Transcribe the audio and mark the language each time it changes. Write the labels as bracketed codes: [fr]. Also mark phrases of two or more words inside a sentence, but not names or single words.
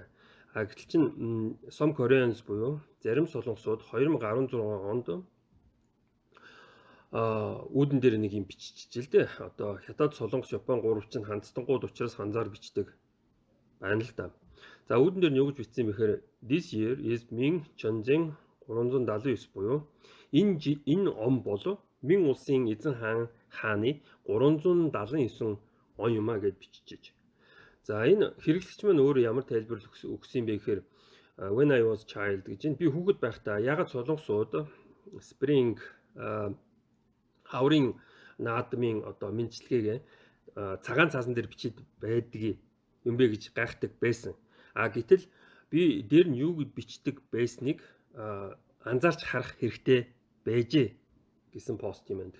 [mn] Гэтэл чинь [en] Som Koreans [mn] буюу зарим солонгосууд 2016 онд үүдэн дээр нэг юм биччихжээ л дээ. Одоо хятад, солонгос, Япон гурав чинь хандстангууд учраас ханзаар бичдэг байна л да. За үүдэн дээр нь юу гэж бичсэн бэхээр [en] this year is Ming Chonjing 379 [mn] буюу энэ он бол Мин улсын эзэн хааны 379 он юм а гэж биччихэж. За энэ хэрэглэгч маань өөрөө ямар тайлбар өгсөн бэ гэхээр [en] when I was child [mn] гэж би хүүхэд байхдаа ягаад солонгосууд spring хаврын наадмын одоо мэдчилгээгээ цагаан цаасан дээр бичиж байдаг юм бэ гэж гайхдаг байсан. Гэтэл би дээр нь юу гэж бичдэг байсныг анзаарч харах хэрэгтэй байжээ гэсэн пост юм байна.